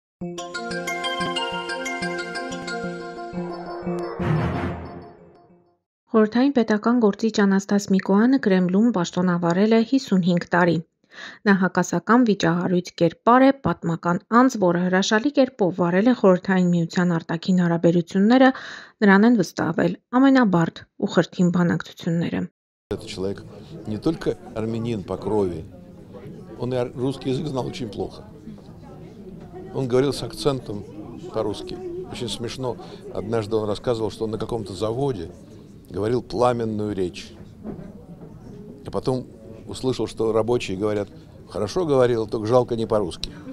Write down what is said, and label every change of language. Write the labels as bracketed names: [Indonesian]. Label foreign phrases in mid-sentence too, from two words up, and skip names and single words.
[Armenian] Խորհրդային պետական գործիչ Անաստաս Միկոյանը Կրեմլում պաշտոնավարել է 55 տարի։ Նա հակասական վիճահարույց կերպար է, պատմական անձ, որը հրաշալի կերպով վարել է Խորհրդային Միության արտաքին հարաբերությունները, նրան են վստահվել ամենաբարդ ու խրթին բանակցությունները։ [Russian] Этот человек не только армянин по крови, он и русский язык знал очень плохо. Он говорил с акцентом по-русски. Очень смешно. Однажды он рассказывал, что он на каком-то заводе говорил пламенную речь. А потом услышал, что рабочие говорят: хорошо говорил, только жалко не по-русски.